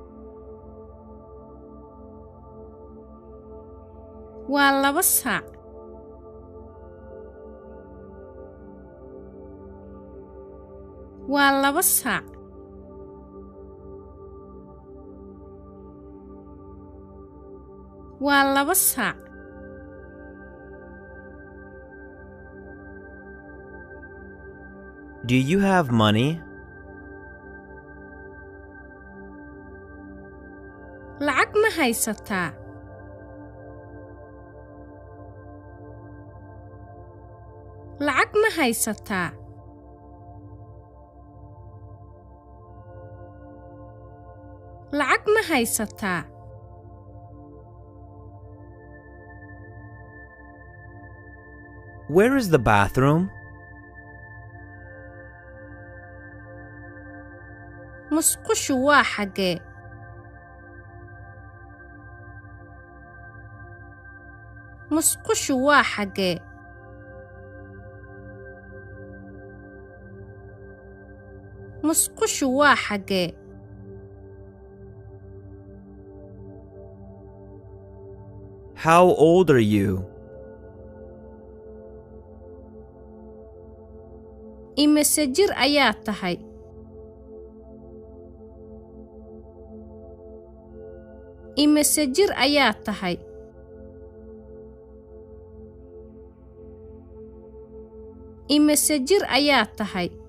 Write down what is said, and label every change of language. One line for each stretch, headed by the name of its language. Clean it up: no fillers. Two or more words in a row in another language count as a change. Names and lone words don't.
Somali: waa 2 saac waa 2 saac waa 2 saac
English: Do you have money?
Somali: lacag ma haysataa lacag ma haysataa lacag ma haysataa
English: Where is the bathroom?
Somali: musqushu waa xagee musqushu waa xagee musqushu waa xagee
English: How old are you?
Somali: imise jir ayaa tahay imise jir ayaa tahay imise jir ayaa tahay